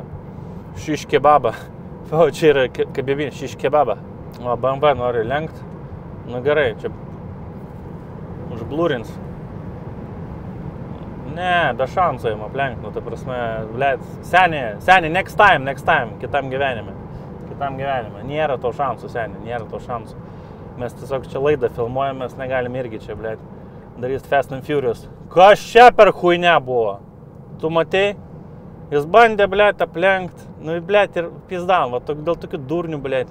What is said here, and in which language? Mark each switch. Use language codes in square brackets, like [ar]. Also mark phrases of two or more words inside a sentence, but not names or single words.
[lt] Šiš kebaba. O, čia yra kebabinė, šiš kebaba. O, BMW nori lenkt. Nu gerai, čia užblūrins. Ne, be šansų jam aplenkt, nu, ta prasme, blėt, seniai, [en] next time, [lt] kitam gyvenime. Nėra to šansų, seniai, nėra to šansų. Mes tiesiog čia laidą filmuojam, mes negalim irgi čia, blėt, darys Fast and Furious. Kas čia per chuinia buvo? Tu matei? Jis bandė, blėt, aplenkt, nu, blėt, ir pizdan, va, dėl tokių durnių, blėt.